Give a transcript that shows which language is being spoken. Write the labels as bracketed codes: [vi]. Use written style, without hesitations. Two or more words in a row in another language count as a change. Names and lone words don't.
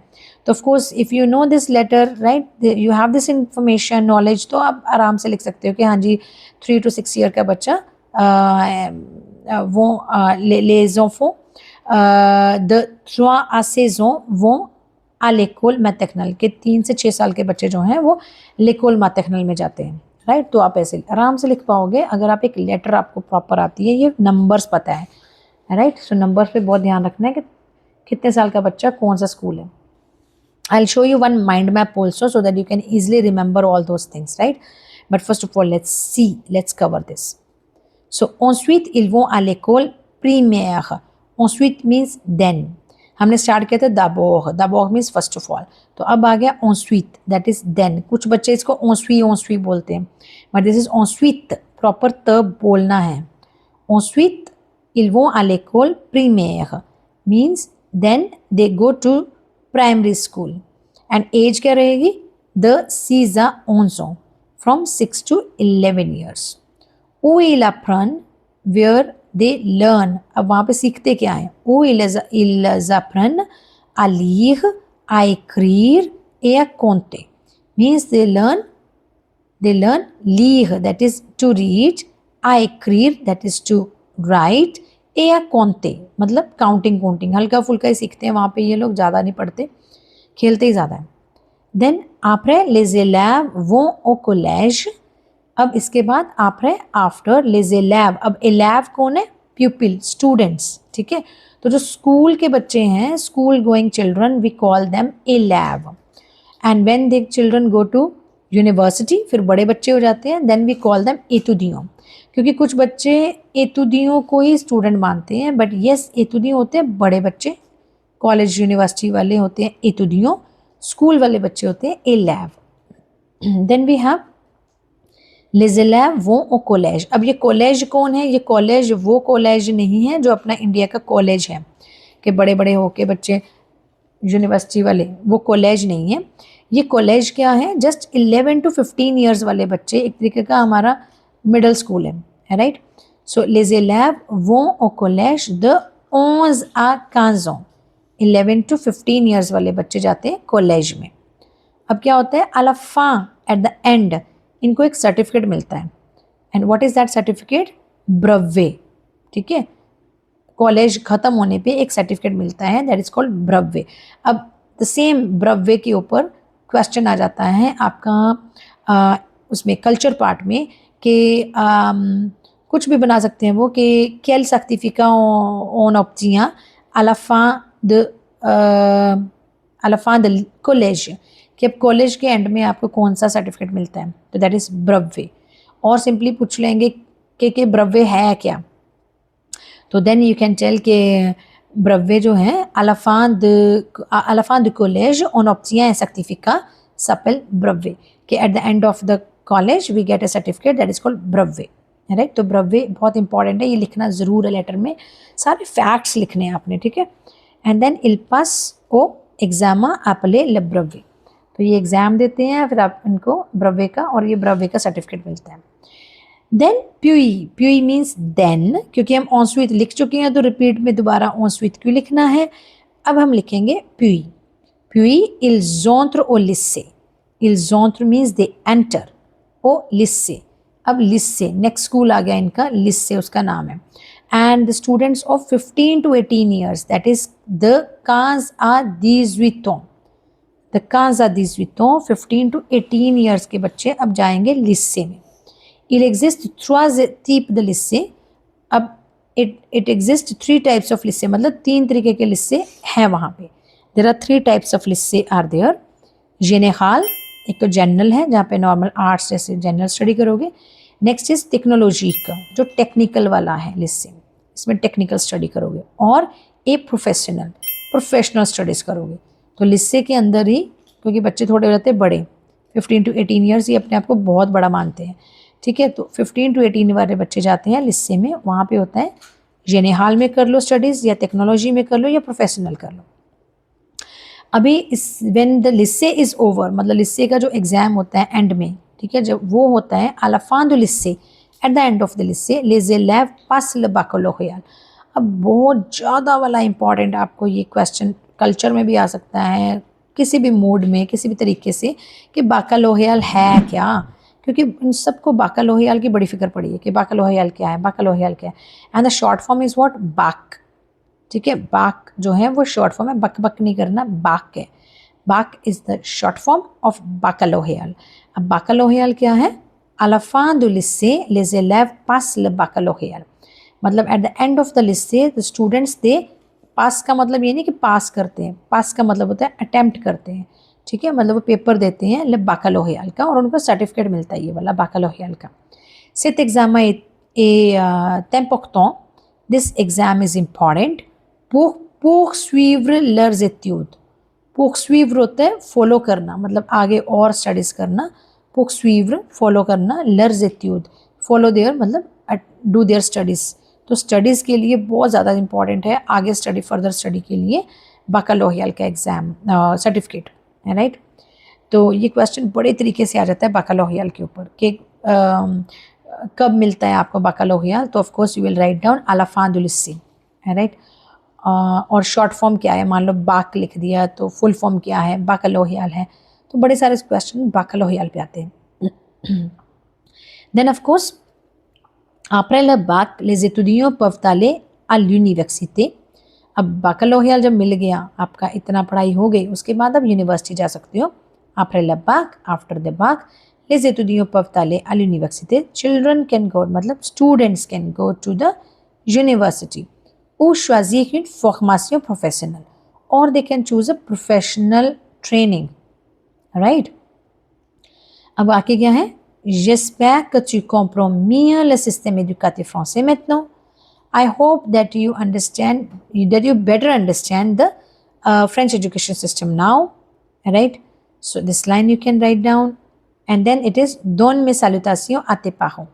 [en] तो of course if you know this letter, right, you have this information knowledge, [hi] तो आप आराम से लिख सकते हो कि हाँ जी [en] 3 to 6 year [hi] का बच्चा वो [fr] les enfants de 3 à 16 ans vont à l'école maternelle, [hi] के 3 से 6 साल के बच्चे जो हैं वो [fr] l'école maternelle [hi] में जाते हैं, राइट. तो आप ऐसे आराम से लिख पाओगे अगर आप एक लेटर आपको प्रॉपर आती है, ये नंबर्स पता है, राइट. सो नंबर्स पे बहुत ध्यान रखना है कि कितने साल का बच्चा कौन सा स्कूल है. [en] I will show you one mind map also so that you can easily remember all those things, right. But first of all let's cover this. [fr] सो ensuite ils vont à l'école primaire. [en] ensuite means then. [hi] हमने स्टार्ट किया था [fr] d'abord, d'abord [en] means first of all. [hi] तो अब आ गया ensuite, [en] that is then. [hi] कुछ बच्चे इसको ensuite बोलते हैं, [en] but this is [hi] ensuite, प्रॉपर तब बोलना है. [fr] ensuite ils vont à l'école primaire [en] means then they go to primary school. and age [hi] क्या रहेगी [fr] de 6 à 11 ans, [en] from 6 to 11 years. [fr] où ils apprennent, [en] where they learn. [hi] अब वहाँ पे सीखते क्या हैं. [fr] où ils apprennent à lire, à écrire et à compter. [en] Means they learn lire, that is to read, [fr] à écrire, [en] that is to write [hi] ए या कौनते, मतलब काउंटिंग हल्का फुल्का ही सीखते हैं वहाँ पे ये लोग, ज़्यादा नहीं पढ़ते, खेलते ही ज़्यादा है। [fr] देन après les élèves vont au collège, [hi] अब इसके बाद après आफ्टर [fr] les élèves, [hi] अब élève कौन है, pupil, स्टूडेंट्स, ठीक है। तो जो स्कूल के बच्चे हैं, [en] school going children, we call them [hi] élève, [en] and when the children go to university, [hi] फिर बड़े बच्चे हो जाते हैं, [en] then we call them [hi] étudiants, क्योंकि कुछ बच्चे étudiants को ही स्टूडेंट मानते हैं, [en] but yes [hi] étudiants होते हैं बड़े बच्चे, कॉलेज यूनिवर्सिटी वाले होते हैं étudiants, स्कूल वाले बच्चे होते हैं élève। [en] then we have [fr] les élèves vont au collège, [hi] अब ये कॉलेज कौन है, ये कॉलेज वो कॉलेज नहीं है जो अपना इंडिया का कॉलेज है कि बड़े बड़े होके बच्चे यूनिवर्सिटी वाले, वो कॉलेज नहीं है। ये कॉलेज क्या है, जस्ट [en] 11 to 15 years [hi] वाले बच्चे, एक तरीके का हमारा [en] middle school [hi] है राइट। [fr] सो les élèves vont au collège de 11 à 15 ans, [en] 11 to 15 years [hi] वाले बच्चे जाते हैं कॉलेज में। अब क्या होता है, अलाफा [en] at the end [hi] इनको एक सर्टिफिकेट मिलता है, [en] and what is that certificate, [hi] ब्रवे, ठीक है। कॉलेज खत्म होने पे एक सर्टिफिकेट मिलता है, [en] that is called [hi] ब्रवे। अब द सेम ब्रवे के ऊपर क्वेश्चन आ जाता है आपका उसमें [en] culture part [hi] में कि कुछ भी बना सकते हैं वो कि [fr] quel certificat on obtient à la fin de collège, [hi] कि अब कॉलेज के एंड में आपको कौन सा सर्टिफिकेट मिलता है, तो [en] that is [hi] ब्रवे। और सिंपली पूछ लेंगे कि ब्रवे है क्या, तो [en] then you can tell [hi] के ब्रवे जो है [fr] à la fin de collège on obtient un certificat s'appelle brevet, [en] कि at the end of the college we get a certificate that is called brevet, right. [hi] तो ब्रवे बहुत इंपॉर्टेंट है, ये लिखना ज़रूर है लेटर में, सारे फैक्ट्स लिखने हैं आपने, ठीक है। [en] and then [fr] il passe au examen appelé le brevet, [hi] तो ये एग्ज़ाम देते हैं फिर आप इनको ब्रवे का, और ये ब्रवे का सर्टिफिकेट मिलता है। देन प्यूई [en] means then, [hi] क्योंकि हम ensuite लिख चुके हैं तो रिपीट में दोबारा ensuite क्यों लिखना है। अब हम लिखेंगे प्यूई [fr] ils entrent au lycée, ils entrent [en] means they enter, [hi] ओ lycée, अब lycée [en] next school [hi] आ गया इनका, lycée उसका नाम है। [en] And the students of 15 to 18 years, that is the [fr] 15 à 18 ans, [en] द [fr] 15 à 18 ans, [en] 15 to 18 years [hi] के बच्चे अब जाएंगे lycée में। [fr] Il existe 3 types de lycée, [en] अब it exist 3 types of lycée, [hi] मतलब 3 तरीके के lycée हैं वहाँ पे। [en] There are 3 types of lycée are there। [fr] général, [hi] एक तो जनरल है जहाँ पे [en] normal arts [hi] जैसे [en] general study [hi] करोगे। नेक्स्ट इज टेक्नोलॉजी का, जो टेक्निकल वाला है lycée, इसमें [en] technical study [hi] करोगे। और ए [en] professional studies [hi] करोगे। तो lycée के अंदर ही, क्योंकि बच्चे थोड़े हो जाते हैं बड़े, [en] 15 to 18 years, [hi] ये अपने आप को बहुत बड़ा मानते हैं, ठीक है। तो 15 to 18 वाले बच्चे जाते हैं lycée में, वहाँ पे होता है जेनेहाल में कर लो स्टडीज़, या टेक्नोलॉजी में कर लो, या प्रोफेशनल कर लो। अभी इस [en] when the lycée is over, [hi] मतलब lycée का जो एग्ज़ाम होता है एंड में, ठीक है, जब वो होता है [fr] à la fin du lycée, [en] at the end of the [fr] lycée les élèves passent le baccalauréat। [hi] अब बहुत ज़्यादा वाला इंपॉर्टेंट, आपको ये क्वेश्चन कल्चर में भी आ सकता है, किसी भी मोड में, किसी भी तरीके से, कि बाकालोहियाल है क्या, क्योंकि इन सबको बाकालोहियाल की बड़ी फिक्र पड़ी है कि बाकालोहियाल क्या है, बाकालोहियाल क्या है। [en] And the short form is what, bac, [hi] ठीक है। बाक जो है वो [en] short form [hi] है, बक बक नहीं करना, बाक है। [en] Bac is the short form of baccalauréat. [hi] अब बाकालोहियाल क्या है, [fr] à la fin du lycée les élèves passent le baccalauréat, [hi] मतलब [en] at the end of the lycée the students they pass, [hi] का मतलब ये नहीं कि पास करते हैं, पास का मतलब होता है अटेम्प्ट करते हैं, ठीक है, मतलब वो पेपर देते हैं [fr] le baccalauréat [hi] का, और उनको सर्टिफिकेट मिलता है ये वाला बाकालोहियाल का। [fr] cet examen est important, [en] this exam is important [fr] pour poursuivre leurs études। [hi] poursuivre होता है फॉलो करना, मतलब आगे और स्टडीज़ करना, poursuivre फॉलो करना, [fr] leurs études [en] follow their मतलब do their studies. [hi] तो स्टडीज़ के लिए बहुत ज़्यादा इंपॉर्टेंट है, आगे स्टडी [en] further study [hi] के लिए बाकालोहियाल का एग्ज़ाम सर्टिफिकेट है, राइट। तो ये क्वेश्चन बड़े तरीके से आ जाता है बाकालोहियाल के ऊपर कि कब मिलता है आपको बाकालोहियाल, तो [en] of course you will write down [fr] à la fin du lycée, [hi] है, राइट। और शॉर्ट फॉर्म क्या है, मान लो बाक लिख दिया, तो फुल फॉर्म क्या है, बाकालोहियाल है। तो बड़े सारे क्वेश्चन बाकालोहियाल पे आते हैं। [en] then of course [fr] Après le bac, les étudiants peuvent aller à l'université. [hi] अब बाकलोहियल जब मिल गया, आपका इतना पढ़ाई हो गई, उसके बाद अब यूनिवर्सिटी जा सकते हो. [fr] Après le bac, [en] after the bac, [fr] les étudiants peuvent aller à l'université. [en] Children can go, मतलब students can go to the university [fr] ou choisir une formation professionnelle, [en] or they can choose a professional training. Right? [hi] अब आगे क्या है? [fr] J'espère que tu comprends mieux le système éducatif français maintenant. [en] I hope that you understand, that you better understand the French education system now, right? So this line you can write down, and then it is [fr] donne mes salutations à tes parents.